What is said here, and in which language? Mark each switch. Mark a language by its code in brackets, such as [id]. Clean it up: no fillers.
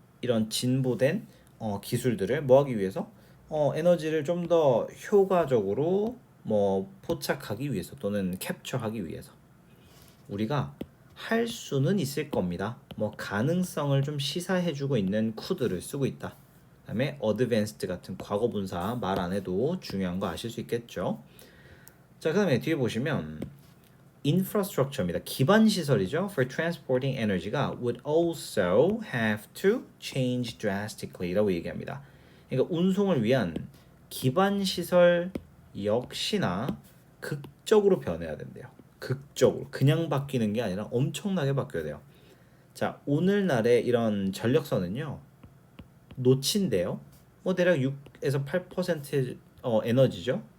[ko] 이런 진보된 기술들을 뭐하기 위해서 에너지를 좀 더 효과적으로 뭐 포착하기 위해서 또는 캡처하기 위해서 우리가 할 수는 있을 겁니다. 뭐 가능성을 좀 시사해주고 있는 could를 쓰고 있다. 그다음에 advanced 같은 과거 분사 말 안 해도 중요한 거 아실 수 있겠죠. 자, 그다음에 뒤에 보시면 infrastructure입니다. 기반 시설이죠. [en] For transporting energy가 would also have to change drastically라고 [ko] 얘기합니다. 그러니까 운송을 위한 기반 시설 역시나 극적으로 변해야 된대요. 극적으로 그냥 바뀌는 게 아니라 엄청나게 바뀌어야 돼요. 자, 오늘날의 이런 전력선은요 놓친대요. 뭐 대략 6에서 8% 에너지죠.